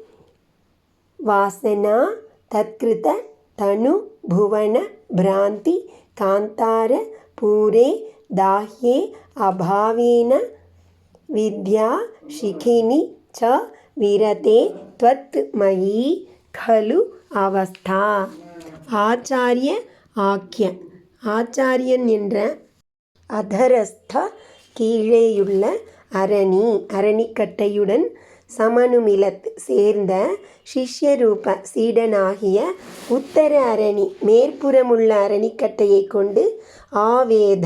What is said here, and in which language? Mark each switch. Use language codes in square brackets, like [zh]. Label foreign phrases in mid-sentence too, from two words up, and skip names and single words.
[sa] वासना तत्कृत तनु भुवन भ्रांति कांतार पूरे दाह्ये अभावेन विद्या शिखिनि च विरते त्वत्मयी खलु अवस्था. [ta] ஆச்சாரிய ஆக்கிய ஆச்சாரியன் என்ற அதரஸ்த கீழேயுள்ள அரணி அரணிக்கட்டையுடன் சமனுமிலத் சேர்ந்த சிஷ்யரூப சீடனாகிய உத்தர அரணி மேற்புறமுள்ள அரணிக்கட்டையை கொண்டு ஆவேத